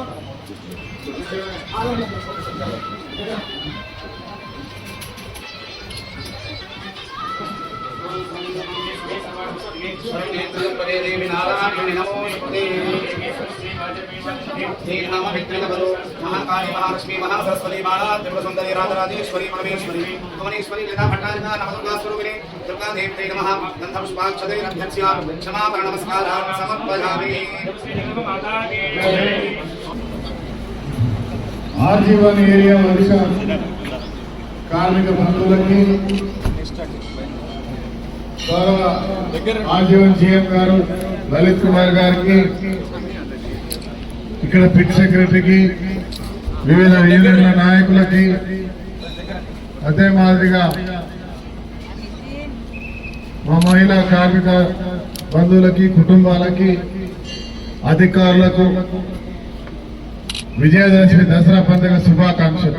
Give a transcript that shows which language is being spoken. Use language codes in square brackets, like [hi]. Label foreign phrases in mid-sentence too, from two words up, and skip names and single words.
[sa] देवी नारायणी नमोस्तुते श्रीनाम विक्रमवरो महाकाली महालक्ष्मी महासरस्वती माला त्रिपुरसुंदरी राजराजेश्वरी परमेश्वरी भुवनेश्वरी लता भट्टारिका नवदुर्गा स्वरूपिणी दुर्गा देवी नमः गंधपुष्पाक्षते अध्यक्ष्या क्षमापण नमस्कारान् समर्पयामि. [te] ఆజీవన్ ఏరియా వర్ష కార్మిక బంధువులకి ఆజీవన్ జీఎం గారు లలిత్ కుమార్ గారికి, ఇక్కడ పిట్ సెక్రటరీకి, వివిధ యూనియన్ల నాయకులకి, అదే మాదిరిగా మా మహిళా కార్మిక బంధువులకి, కుటుంబాలకి, అధికారులకు విజయదశమి దసరా పండుగ శుభాకాంక్షలు.